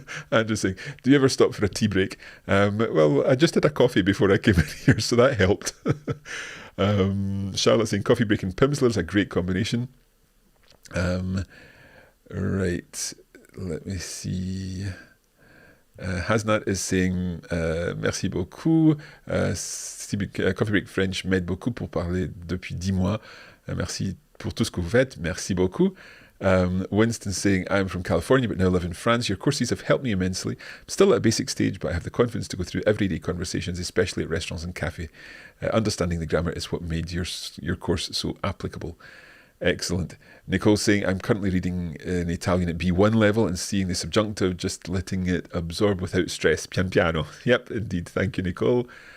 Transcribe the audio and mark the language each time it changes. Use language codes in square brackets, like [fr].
[en] Andrew's saying, do you ever stop for a tea break? Well, I just had a coffee before I came in here, so that helped. Charlotte's saying, coffee break and Pimsleur's a great combination. Right, let me see. Hasnat is saying [fr] merci beaucoup. Coffee Break French m'aide beaucoup pour parler depuis 10 mois. Merci pour tout ce que vous faites. Merci beaucoup. [en] Winston saying, I'm from California but now live in France. Your courses have helped me immensely. I'm still at a basic stage, but I have the confidence to go through everyday conversations, especially at restaurants and cafes. Understanding the grammar is what made your course so applicable. Excellent. Nicole saying, I'm currently reading in Italian at B1 level and seeing the subjunctive, just letting it absorb without stress. [it] Pian piano. [en] Yep, indeed. Thank you, Nicole.